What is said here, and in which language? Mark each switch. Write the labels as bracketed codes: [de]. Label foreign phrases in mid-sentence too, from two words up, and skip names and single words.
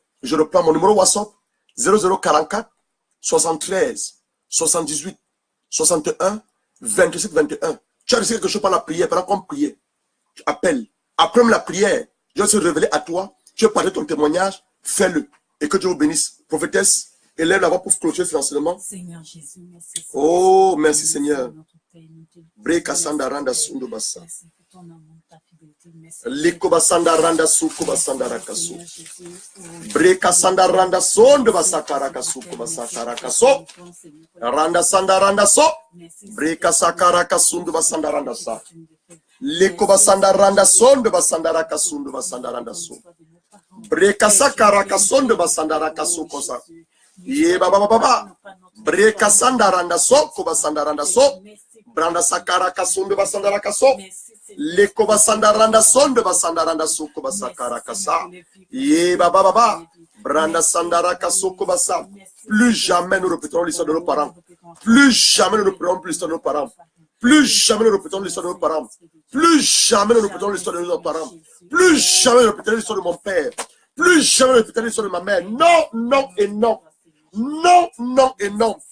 [fr] Je reprends mon numéro WhatsApp 0044 73 78 61 27 21. Tu as reçu quelque chose par la prière, pendant qu'on priait. Tu appelles. Après la prière, je vais se révéler à toi. Tu veux partager ton témoignage, fais-le. Et que Dieu vous bénisse. Prophétesse, élève la voix pour clôturer ce enseignement. Seigneur Jésus, merci. Oh, merci Seigneur. Breka sanda randa sundo basa. Liko basanda randa suko basanda rakasu. Breka sanda randa sondo basaka rakasu ko basaka rakaso. Randa sanda randa so. Breka sakara kasundo basanda randa sa. Liko basanda randa sondo basanda rakasundo basanda randa so. Breka sakara kasundo basanda rakasu kosa. Ye baba baba. Breka sanda randa so ko basanda randa so. Branda sakara kasundo basanda rakaso. Leko basanda randa sondo basanda randa suko basakara kasa. Ye baba baba. Branda sandara kasoko basa. Plus jamais nous répéterons l'histoire de nos parents. Plus jamais nous répéterons l'histoire de nos parents. Plus jamais nous répéterons l'histoire de nos parents. Plus jamais nous répéterons l'histoire de nos parents. Plus jamais nous répéterons l'histoire de mon père. Plus jamais nous répéterons l'histoire de ma mère. Non, non et non. Non, non et non.